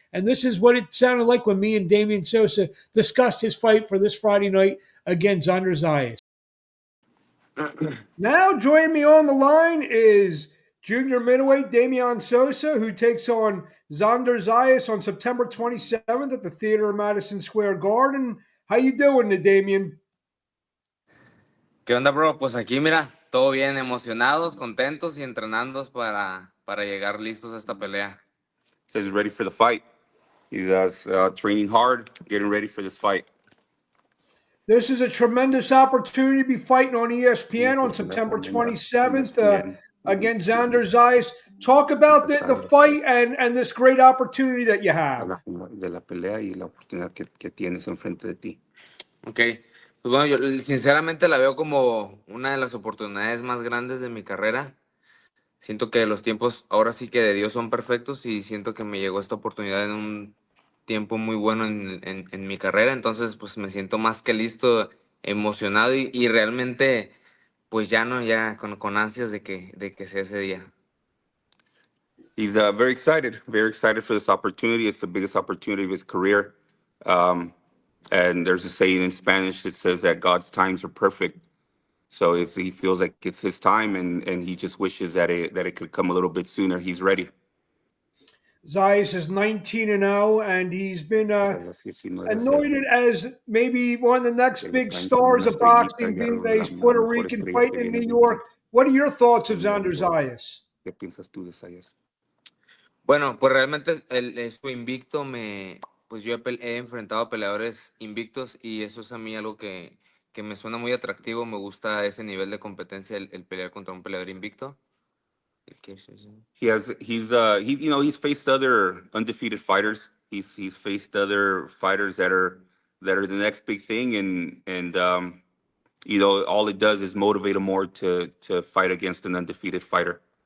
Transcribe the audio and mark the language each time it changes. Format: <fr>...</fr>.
<en>And this is what it sounded like when me and Damian Sosa discussed his fight for this Friday night against Xander Zayas. Now joining me on the line is junior middleweight Damian Sosa, who takes on Xander Zayas on September 27th at the Theater of Madison Square Garden. How you doing, Damian?</en> <es>¿Qué onda, bro? Pues aquí, mira, todo bien, emocionados, contentos y entrenando para llegar listos a esta pelea.</es> <en>Says he's ready for the fight. He's training hard, getting ready for this fight. This is a tremendous opportunity to be fighting on ESPN on September 27th against Xander Zayas. Talk about the fight and this great opportunity that you have.</en> <es>De la pelea y la oportunidad que tienes enfrente de ti. Ok. Pues bueno, yo sinceramente la veo como una de las oportunidades más grandes de mi carrera. Siento que los tiempos ahora sí que de Dios son perfectos y siento que me llegó esta oportunidad en un tiempo muy bueno en mi carrera. Entonces, pues me siento más que listo, emocionado y realmente, pues ya con ansias de que sea ese día.</es> <en>He's very excited for this opportunity. It's the biggest opportunity of his career. And there's a saying in Spanish that says that God's times are perfect. So if he feels like it's his time and he just wishes that it could come a little bit sooner, he's ready. Zayas is 19-0, and he's been anointed as maybe one of the next big stars of boxing, being that he's Puerto Rican, fighting in New York. What are your thoughts of Xander Zayas?</en> <es>¿Qué piensas tú de Zayas? Bueno, pues realmente su invicto pues yo he enfrentado a peleadores invictos y eso es a mí algo que me suena muy atractivo. Me gusta ese nivel de competencia, el pelear contra un peleador invicto.</es> <en>He's faced other undefeated fighters. He's faced other fighters that are the next big thing, and all it does is motivate him more to fight against an undefeated fighter.</en>